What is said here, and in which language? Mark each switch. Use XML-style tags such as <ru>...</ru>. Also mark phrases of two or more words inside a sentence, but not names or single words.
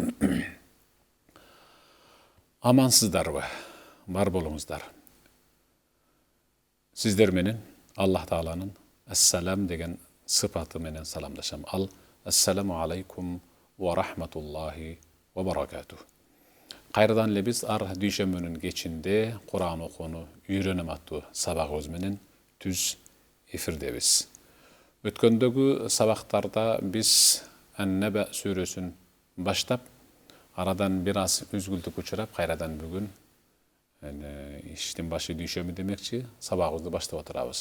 <ky>Амансыздарбы? Бар болуңуздар. Сиздер менен Аллах Тааланын ассалам деген сыпаты менен саламдашам.</ky> <ar>Ал السلام عليكم ورحمة الله وبركاته.</ar> <ky>Кайрадан эле биз ар дүйшөмбүнүн кечинде Кур'ан окууну үйрөнөм аттуу сабагыбыз менен түз эфирдебиз. Өткөндөгү сабактарда биз Ан-Наба сүрөсүн баштап, арадан бир аз үзгүлтүк учурап, кайрадан бүгүн иштин башы дүйшөмбү демекчи, сабагыбызды баштап отурабыз.</ky>